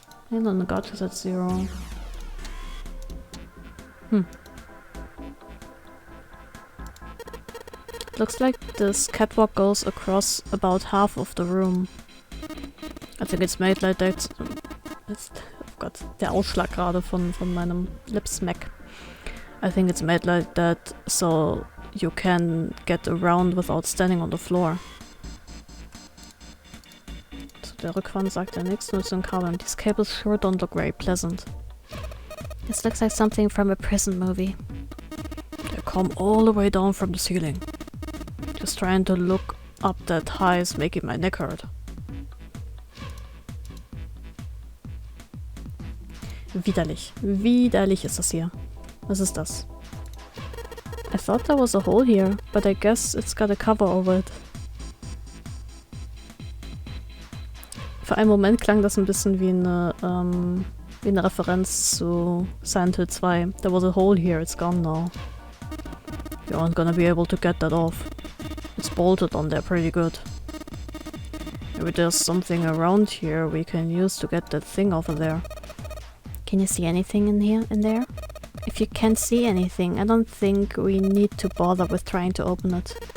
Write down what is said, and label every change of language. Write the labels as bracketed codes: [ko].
[en] Needle on the gouge is at 0. Looks like this catwalk goes across about half of the room. I think it's made like that. [de] Oh Gott, der Ausschlag gerade von meinem Lipsmack. [en] I think it's made like that so you can get around without standing on the floor. [de] Zu der Rückwand sagt er nichts, nur zu den Kabeln. [en] These cables sure don't look very pleasant. This looks like something from a prison movie. They come all the way down from the ceiling. Just trying to look up that high is making my neck hurt. [de] Widerlich. Widerlich ist das hier. Was ist das? [en] I thought there was a hole here, but I guess it's got a cover over it. [de] Für einen Moment klang das ein bisschen wie eine Referenz zu Silent Hill 2. [en] There was a hole here, it's gone now. You aren't gonna be able to get that off. It's bolted on there pretty good. Maybe there's something around here we can use to get that thing over there. Can you see anything in there? If you can't see anything, I don't think we need to bother with trying to open it.